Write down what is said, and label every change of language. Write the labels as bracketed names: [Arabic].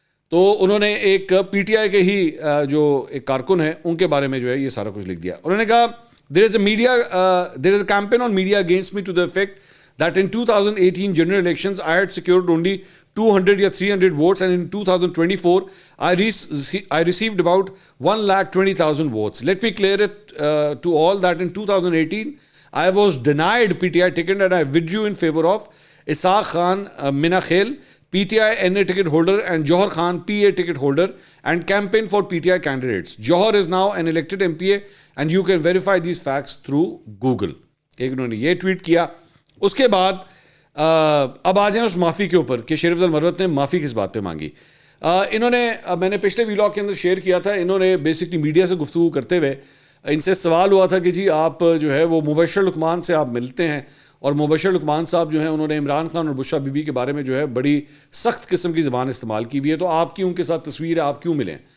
[Urdu] تو انہوں نے ایک پی ٹی آئی کے ہی جو ایک کارکن ہے ان کے بارے میں جو ہے یہ سارا کچھ لکھ دیا. انہوں نے کہا [English] there is a campaign on media against me to the effect that in 2018 general elections I had secured only 200 or 300 votes, and in 2024 I received about 1,20,000 votes. Let me clear it to all that in 2018 I was denied PTI ticket and I withdrew in favor of Isaaq Khan Minakhel, PTI NA ticket holder, and Johar Khan PA ticket holder, and campaign for PTI candidates. Johar is now an elected MPA and you can verify these facts through Google. [Urdu] ایک انہوں نے یہ tweet کیا. اس کے بعد اب آ جائیں اس معافی کے اوپر کہ شیر افضل مروت نے معافی کس بات پہ مانگی. انہوں نے, میں نے پچھلے ویلاگ کے اندر شیئر کیا تھا, انہوں نے بیسکلی میڈیا سے گفتگو کرتے ہوئے ان سے سوال ہوا تھا کہ جی آپ جو ہے وہ مبشر لقمان سے آپ ملتے ہیں, اور مبشر لقمان صاحب جو ہیں انہوں نے عمران خان اور بشرا بی بی کے بارے میں جو ہے بڑی سخت قسم کی زبان استعمال کی ہوئی ہے, تو آپ کی ان کے ساتھ تصویر ہے, آپ کیوں ملیں.